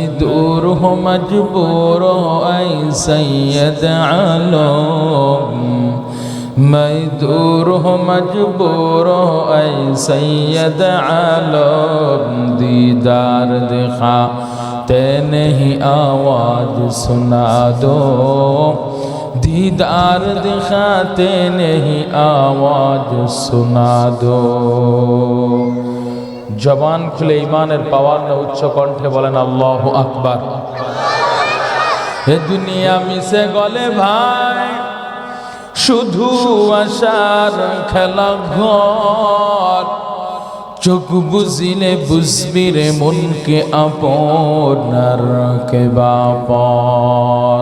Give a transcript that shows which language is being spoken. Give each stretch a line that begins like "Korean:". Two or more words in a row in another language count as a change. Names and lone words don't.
Urdu: دور ہوں مجبور ہوں اے سید عالم میں دور ہوں مجبور ہوں اے سید عالم دیدار دکھاتے نہیں آواز سنا دو دیدار دکھاتے نہیں آواز سنا دو
Bangla: জবান খুলে ঈমানের পাওয়ার না উচ্চ কণ্ঠে বলেন
Arabic: الله أكبر
Bangla: এ দুনিয়া মিশে গলে ভাই শুধু আশার খেলা ঘর, চোখ বুঝিলে বুঝবি রে মনকে আপনার কে বাপর।